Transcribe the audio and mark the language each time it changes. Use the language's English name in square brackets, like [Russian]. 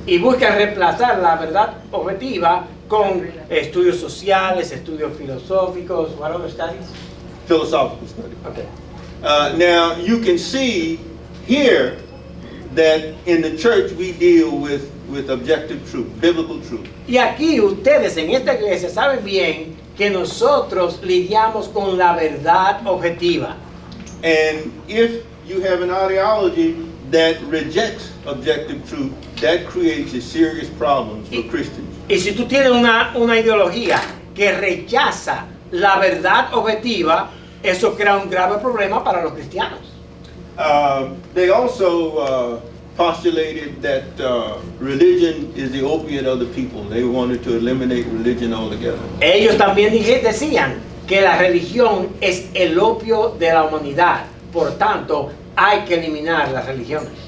[Spanish] Y buscan reemplazar la verdad objetiva con estudios sociales, estudios filosóficos, [English] what other studies? Philosophical studies. Okay. Now, you can see here that in the church we deal with objective truth, biblical truth. [Spanish] Y aquí ustedes en esta iglesia saben bien que nosotros lidiamos con la verdad objetiva. [English] And if you have an ideology that rejects objective truth, that creates a serious problem for Christians. [Spanish] Y si tú tienes una ideología que rechaza la verdad objetiva, eso crea un grave problema para los cristianos. [English] They also postulated that religion is the opiate of the people. They wanted to eliminate religion altogether. [Spanish] Ellos también decían que la religión es el opio de la humanidad. Por tanto, hay que eliminar las religiones.